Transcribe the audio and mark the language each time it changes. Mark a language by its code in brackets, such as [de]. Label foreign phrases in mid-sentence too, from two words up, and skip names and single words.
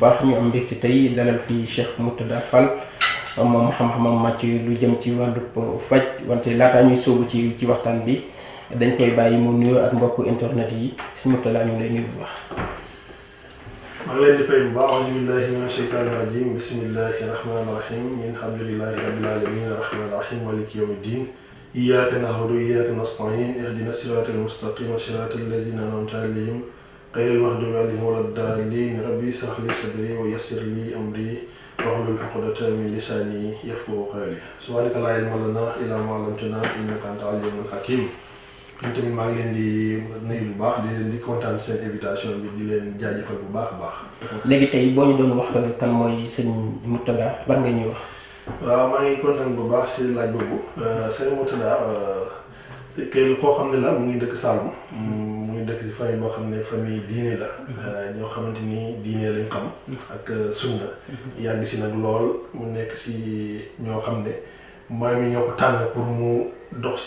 [wo] baax ñu am mbégte tey dalal fii Cheikh Mourtada Fall moom xam-xamam màcc lu jëm ci wàllu faj wante laataa ñuy sóobu ci waxtaan bi dañ koy bàyyi mu nuyoo ak mbokku internet yi si Mourtada ñu ngi lay nuyu bu baax. maa ngi leen di fay bu baax [ar] أعوذ بالله من الشيطان الرجيم بسم الله الرحمن الرحيم الحمد لله رب العالمين الرحمن الرحيم مالك يوم الدين إياك نعبد وإياك نستعين اهدنا الصراط المستقيم صراط الذين أنعمت عليهم غير المغضوب عليهم ولا الضالين رب اشرح لي صدري ويسر لي أمري واحلل عقدة من لساني يفقهوا قولي سبحانك لا علم لنا إلا ما علمتنا إنك أنت العليم الحكيم. [wo] ñun tamit maa ngi leen di nuyu bu baax di leen di kontaan seen invitation bi di leen jaajëfal bu baax a baax. léegi tey boo ñu doon wax kan mooy sëñ Mourtada ban nga ñuy wax. waaw maa ngi kontaan bu baax si laaj boobu sëñ Mourtada [fr] c'est que [wo] koo xam ne la mu ngi dëkk Saloum mu ngi dëkk si famille boo xam ne famille diine la ñoo xamante ni diine lañ xam ak sunna yàgg si nag lool mu nekk si ñoo xam ne maam yi ñoo ko tànn pour mu dox si